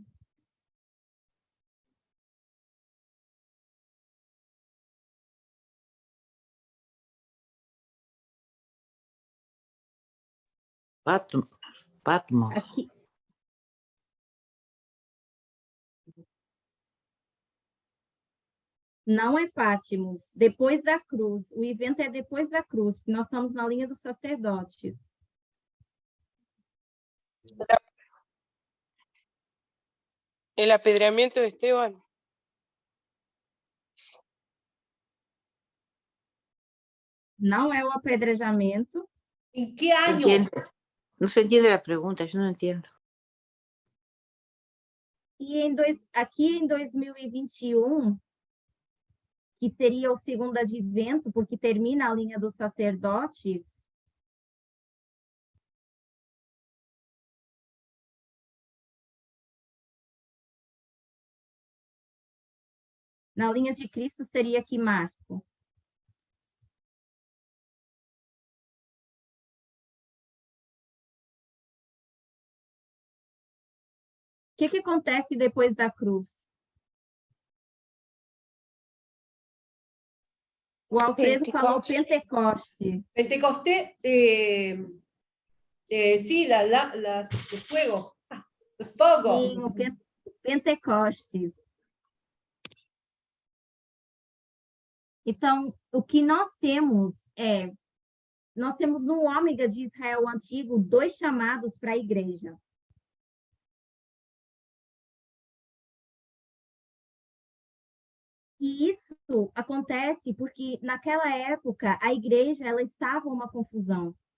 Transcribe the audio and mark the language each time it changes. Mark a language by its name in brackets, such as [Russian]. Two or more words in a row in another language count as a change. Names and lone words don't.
[Portuguese] Patmos. Aqui. Não é Patmos, depois da cruz. O evento é depois da cruz, porque nós estamos na linha dos sacerdotes. [Spanish] El apedreamiento de Esteban. [Portuguese] Não é o apedrejamento. [Spanish] ¿En qué año? No se entiende la pregunta, yo no entiendo. [Portuguese] E aqui em 2021, que seria o segundo advento, porque termina a linha dos sacerdotes, na linha de Cristo seria aqui Marco. O que acontece depois da cruz? O Alfredo falou Pentecostes. [Spanish] Pentecostés, sí, el fuego. El fuego. [Portuguese] Sim, o Pentecostes. Então, o que nós temos no ômega de Israel antigo 2 chamados para a igreja. E isso acontece porque, naquela época, a igreja ela estava uma confusão.